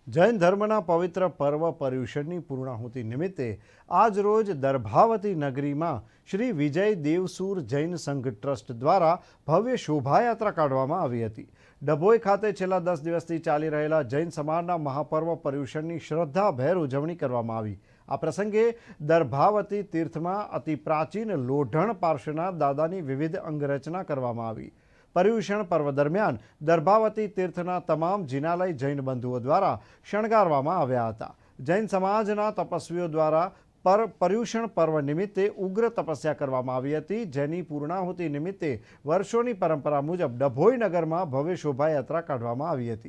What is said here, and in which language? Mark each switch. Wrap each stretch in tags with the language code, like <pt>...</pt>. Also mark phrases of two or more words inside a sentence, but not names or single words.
<gu>જૈન ધર્મના પવિત્ર પર્વ પર્યુષણની પૂર્ણાહુતિ નિમિત્તે આજ રોજ દર્ભાવતી નગરીમાં શ્રી વિજય દેવસુર જૈન સંઘ ટ્રસ્ટ દ્વારા ભવ્ય શોભાયાત્રા કાઢવામાં આવી હતી। ડભોઈ ખાતે છેલ્લા 10 દિવસથી ચાલી રહેલા જૈન સમાજના મહાપર્વ પર્યુષણની શ્રદ્ધાભેર ઉજવણી કરવામાં આવી। આ પ્રસંગે દર્ભાવતી તીર્થમાં અતિ પ્રાચીન લોઢણ પાર્શ્વના દાદાની વિવિધ અંગરચના કરવામાં આવી। પર્યુષણ પર્વ દરમિયાન દર્ભાવતી તીર્થના તમામ જિનાલય જૈન બંધુઓ દ્વારા શણગારવામાં આવ્યા હતા। જૈન સમાજના તપસ્વીઓ દ્વારા પર્યુષણ પર્વ નિમિત્તે ઉગ્ર તપસ્યા કરવામાં આવી હતી, જેની પૂર્ણાહુતિ નિમિત્તે વર્ષોની પરંપરા મુજબ ડભોઈ નગરમાં ભવ્ય શોભાયાત્રા કાઢવામાં આવી હતી।</gu>